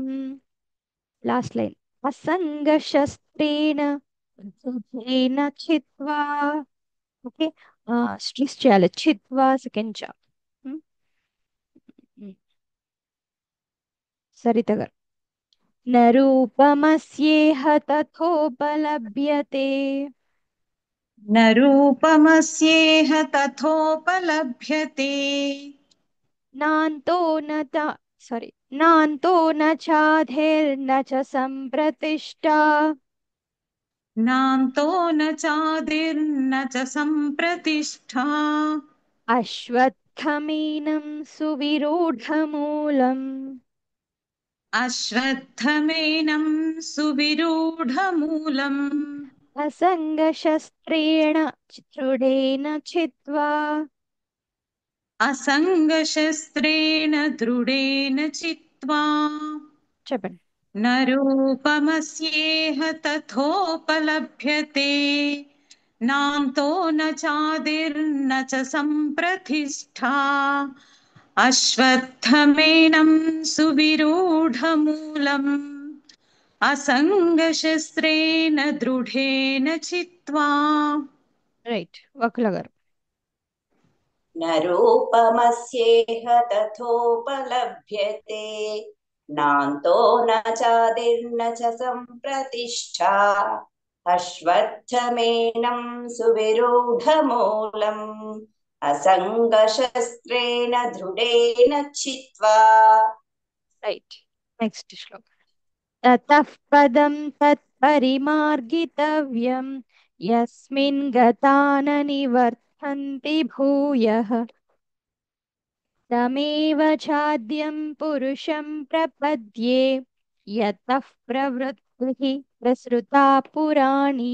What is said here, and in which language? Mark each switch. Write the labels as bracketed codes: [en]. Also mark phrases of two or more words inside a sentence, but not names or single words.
[en] last line [sa] అసంగశస్త్రేణ దృఢేన చిత్వా. [te] ఓకే, స్ట్రెస్ చేయాలి, చిత్వా సెకండ్ చ. సరిత గారు. [sa] న రూపమస్యేహ తథోపలభ్యతే न रूपमस्येह तथोपलभ्यते నాంతో న నాంతో న చాధిర్న చ సంప్రతిష్ఠా. नान्तो न चादिर्न च सम्प्रतिष्ठा అశ్వత్థమేనం సువిరూఢమూలం अश्वत्थमेनं सुविरूढमूलम् అసంగశస్త్రేణ దృఢేన చిత్వా असङ्गशस्त्रेण दृढेन चित्वा [te] చెప్పండి. [sa] न रूपमस्येह तथोपलभ्यते नान्तो न चादिर्न च सम्प्रतिष्ठा अश्वत्थमेनं सुविरूढमूलम् असङ्गशस्त्रेण दृढेन चित्वा [te] రైట్ వకుల గారు. [sa] न रूपमस्येह तथोपलभ्यते नान्तो न चादिर्न च सम्प्रतिष्ठा अश्वत्थमेनं सुविरूढमूलम् असङ्गशस्त्रेण दृढेन चित्वा [en] Right next శ్లోక. [sa] తతః పదం తత్పరిమార్గితవ్యం యస్మిన్ గతా న నివర్తంతి భూయః తమేవ చాద్యం పురుషం ప్రపద్యే యతః ప్రవృత్తిః ప్రసృతా పురాణి.